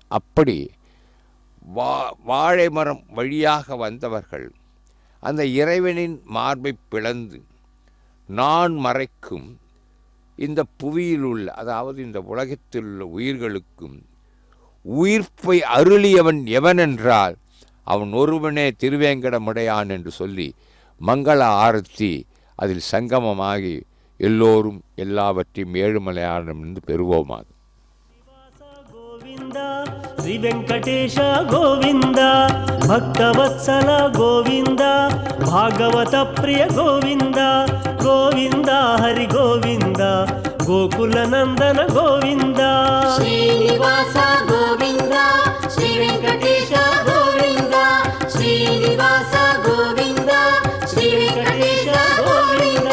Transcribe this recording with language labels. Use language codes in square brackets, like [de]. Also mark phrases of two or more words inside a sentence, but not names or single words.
[ta] அப்படி வாழை மரம் வழியாக வந்தவர்கள் அந்த இறைவனின் மார்பை பிளந்து நான் மறைக்கும் இந்த புவியில் உள்ள, அதாவது இந்த உலகத்தில் உள்ள உயிர்களுக்கும் உயிர்ப்பை அருளியவன் எவனென்றால் அவன் ஒருவனே திருவேங்கடமுடையான் என்று சொல்லி மங்கள ஆரத்தி அதில் சங்கமமாகி எல்லோரும் எல்லாவற்றையும் ஏழுமலையானிடமிருந்து பெறுவோமாக. [te] గోవింద శ్రీ వెంకటేశ గోవింద భక్తవత్సల గోవింద భాగవత ప్రియ గోవింద గోవింద హరి గోవింద గోకుల నందన గోవింద శ్రీనివాస గోవింద శ్రీ వెంకటేశ గోవింద శ్రీనివాస గోవింద శ్రీ వెంకటేశ గోవింద